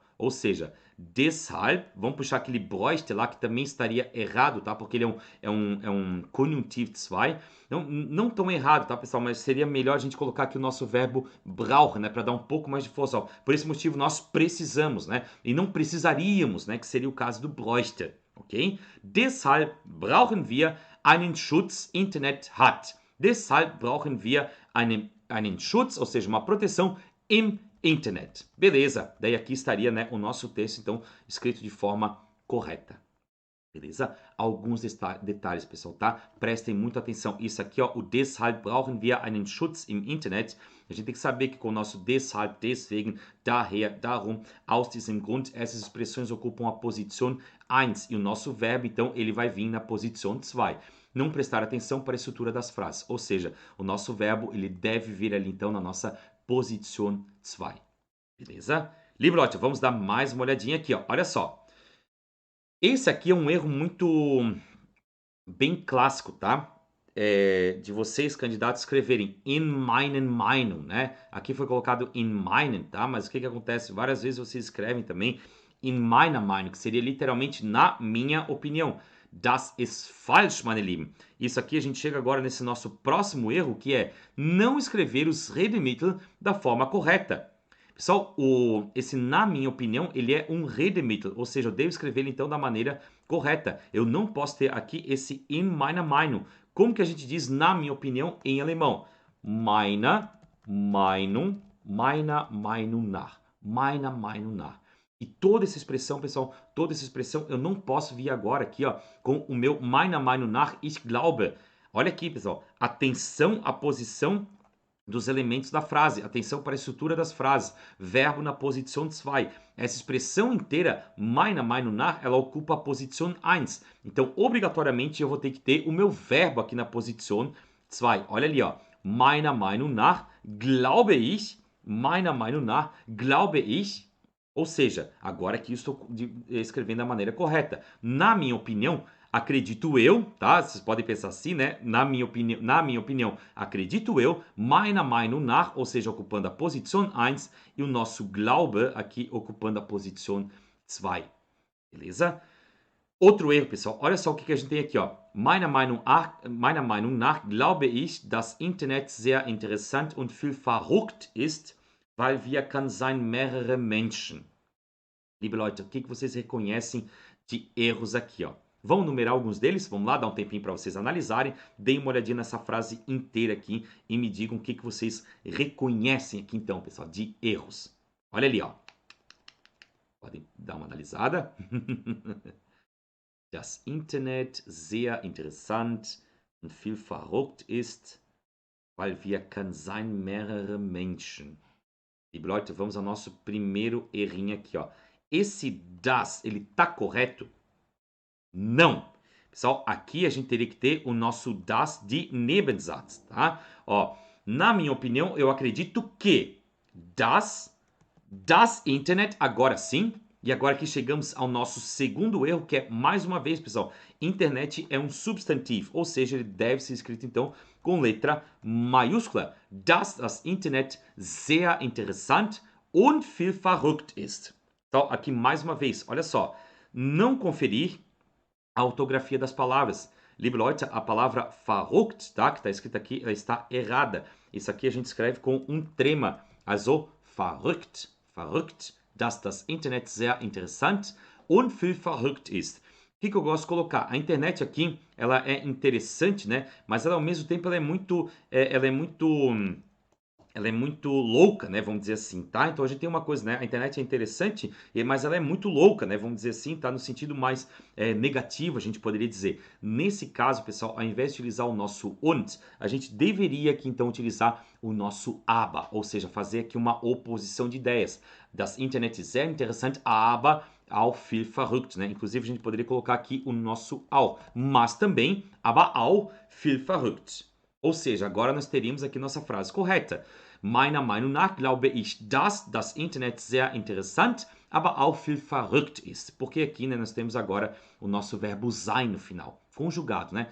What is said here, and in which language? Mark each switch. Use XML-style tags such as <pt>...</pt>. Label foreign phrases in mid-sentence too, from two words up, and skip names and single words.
<pt>Ou seja, deshalb, vamos puxar aquele bräuchte lá, que também estaria errado, tá? Porque ele é um Konjunktiv 2. Não tão errado, tá, pessoal? Mas seria melhor a gente colocar aqui o nosso verbo brauchen, né? Para dar um pouco mais de força. Ó. Por esse motivo, nós precisamos, né? E não precisaríamos, né? Que seria o caso do bräuchte, ok?</pt> <de>Deshalb brauchen wir einen Schutz Internet hat. Deshalb brauchen wir einen Schutz,</de> <pt>ou seja, uma proteção</pt> <de>im Internet.</de> <pt>Beleza, daí aqui estaria, né, o nosso texto, então, escrito de forma correta. Beleza? Alguns detalhes, pessoal, tá? Prestem muita atenção. Isso aqui, ó, o</pt> <de>deshalb brauchen wir einen Schutz im Internet.</de> <pt>A gente tem que saber que com o nosso</pt> <de>deshalb, deswegen, daher, darum, aus diesem Grund,</de> <pt>essas expressões ocupam a posição 1 e o nosso verbo, então, ele vai vir na posição 2. Não prestar atenção para a estrutura das frases, ou seja, o nosso verbo, ele deve vir ali, então, na nossa posição 2. Beleza?</pt> <de>Liebe Leute,</de> <pt>vamos dar mais uma olhadinha aqui, ó. Olha só. Esse aqui é um erro muito bem clássico, tá? De vocês, candidatos, escreverem</pt> <de>in meinen Meinung,</de> <pt>né? Aqui foi colocado</pt> <de>in meinen,</de> <pt>tá? Mas o que acontece? Várias vezes vocês escrevem também</pt> <de>in meiner Meinung,</de> <pt>que seria literalmente na minha opinião.</pt> <de>Das ist falsch, meine Lieben.</de> <pt>Isso aqui a gente chega agora nesse nosso próximo erro, que é não escrever os Redemittel da forma correta. Pessoal, esse na minha opinião, ele é um Redemittel, ou seja, eu devo escrever ele então da maneira correta. Eu não posso ter aqui esse</pt> <de>in meiner Meinung.</de> <pt>Como que a gente diz na minha opinião em alemão?</pt> <de>Meiner Meinung, meiner Meinung nach. Meiner Meinung nach.</de> <pt>E toda essa expressão, pessoal, toda essa expressão, eu não posso vir agora aqui, ó, com o meu</pt> <de>meiner Meinung nach, ich glaube.</de> <pt>Olha aqui, pessoal, atenção à posição dos elementos da frase, atenção para a estrutura das frases, verbo na posição 2. Essa expressão inteira,</pt> <de>meiner Meinung nach,</de> <pt>ela ocupa a posição 1. Então, obrigatoriamente, eu vou ter que ter o meu verbo aqui na posição 2. Olha ali, ó,</pt> <de>meiner Meinung nach, glaube ich,</de> <pt>Ou seja, agora aqui eu estou escrevendo da maneira correta. Na minha opinião, acredito eu, tá? Vocês podem pensar assim, né? Na minha opinião, acredito eu,</pt> <de>meiner Meinung nach,</de> <pt>ou seja, ocupando a posição 1 e o nosso Glaube aqui ocupando a posição 2. Beleza? Outro erro, pessoal. Olha só o que a gente tem aqui, ó.</pt> <de>Meiner Meinung nach glaube ich, dass Internet sehr interessant und viel verrückt ist, weil wir kann sein mehrere Menschen. Liebe Leute,</de> <pt>o que vocês reconhecem de erros aqui, ó? Vamos numerar alguns deles? Vamos lá, dar um tempinho para vocês analisarem. Deem uma olhadinha nessa frase inteira aqui e me digam o que vocês reconhecem aqui então, pessoal, de erros. Olha ali, ó. Podem dar uma analisada.</pt> <de>Das Internet sehr interessant und viel verrückt ist, weil wir kann sein mehrere Menschen. Liebe Leute,</de> <pt>vamos ao nosso primeiro errinho aqui, ó. Esse das, ele tá correto? Não. Pessoal, aqui a gente teria que ter o nosso das de Nebensatz, tá? Ó, na minha opinião, eu acredito que</pt> <de>das Internet,</de> <pt>agora sim. E agora que chegamos ao nosso segundo erro, que é, mais uma vez, pessoal, internet é um substantivo, ou seja, ele deve ser escrito, então, com letra maiúscula.</pt> <de>Das Internet sehr interessant und viel verrückt ist.</de> <pt>Então, aqui mais uma vez, olha só, não conferir a ortografia das palavras.</pt> <de>Liebe Leute,</de> <pt>a palavra verrückt, tá, que está escrita aqui, ela está errada. Isso aqui a gente escreve com um trema.</pt> <de>Also, verrückt, dass das Internet sehr interessant und viel verrückt ist.</de> <pt>O que eu gosto de colocar? A internet aqui, ela é interessante, né? Mas ela, ao mesmo tempo, ela é muito louca, né? Vamos dizer assim, tá? Então a gente tem uma coisa, né? A internet é interessante, mas ela é muito louca, né? Vamos dizer assim, tá? No sentido mais negativo, a gente poderia dizer. Nesse caso, pessoal, ao invés de utilizar o nosso und, a gente deveria aqui então utilizar o nosso aber, ou seja, fazer aqui uma oposição de ideias.</pt> <de>Das Internet ist sehr interessant, aber auch viel verrückt,</de> <pt>né? Inclusive a gente poderia colocar aqui o nosso auch, mas também</pt> <de>aber auch viel verrückt.</de> <pt>Ou seja, agora nós teríamos aqui nossa frase correta.</pt> <de>Meiner Meinung nach glaube ich, dass das Internet sehr interessant, aber auch viel verrückt ist.</de> <pt>Porque aqui, né, nós temos agora o nosso verbo sein no final, conjugado, né?</pt>